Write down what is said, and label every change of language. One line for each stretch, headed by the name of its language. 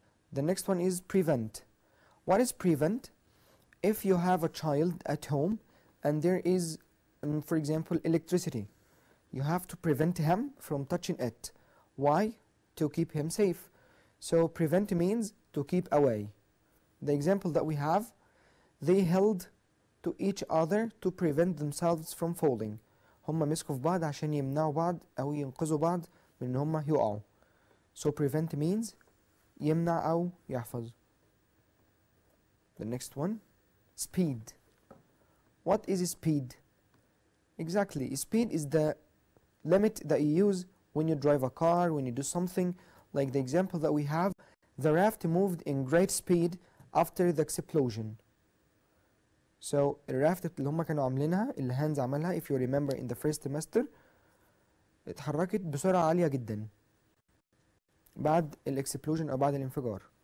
English: The next one is prevent. What is prevent? If you have a child at home and there is, for example, electricity, you have to prevent him from touching it. Why? To keep him safe. So prevent means to keep away. The example that we have, they held to each other to prevent themselves from falling.
Arabic: هم مسكوا في بعض عشان يمنعوا بعض أو ينقذوا بعض من إن هم يقعوا.
English: So prevent means
Arabic: يمنع أو يحفظ.
English: The next one, speed. What is speed? Exactly, speed is the limit that you use when you drive a car, when you do something. Like the example that we have, the raft moved in great speed after the explosion.
Arabic: So الرافت اللي هم كانوا عاملينها اللي هانز عملها,
English: if you remember in the first semester,
Arabic: اتحركت بسرعة عالية جدا بعد الاكسبلوجن أو بعد الانفجار.